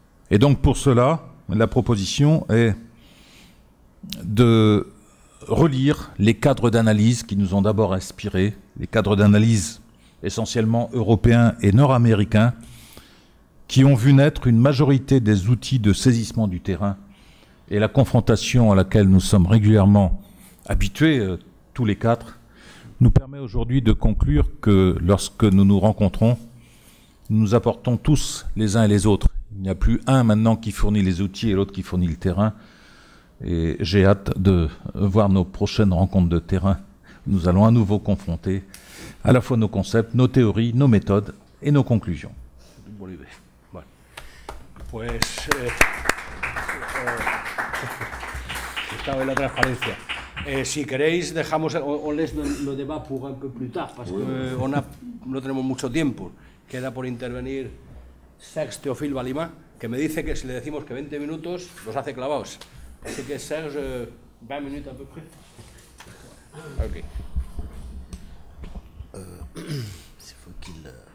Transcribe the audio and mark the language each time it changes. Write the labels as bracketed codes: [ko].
[fr] Et donc pour cela, la proposition est de relire les cadres d'analyse qui nous ont d'abord inspirés, les cadres d'analyse essentiellement européens et nord-américains, qui ont vu naître une majorité des outils de saisissement du terrain et la confrontation à laquelle nous sommes régulièrement habitués, tous les quatre, nous permet aujourd'hui de conclure que lorsque nous nous rencontrons, nous nous apportons tous les uns et les autres. Il n'y a plus un maintenant qui fournit les outils et l'autre qui fournit le terrain. Et j'ai hâte de voir nos prochaines rencontres de terrain. Nous allons à nouveau confronter à la fois nos concepts, nos théories, nos méthodes et nos conclusions. [es] Bueno, pues estaba en la transparencia. Si queréis, dejamos, [fr] on laisse le débat pour un peu plus tard, parce que [es] no tenemos mucho tiempo. Queda por intervenir Serge Théophile Balima, que me dice que si le decimos que 20 minutos, los hace clavados. Así que [fr] Serge, 20 minutes à peu près. [en] Ok. [fr] Il faut qu'il...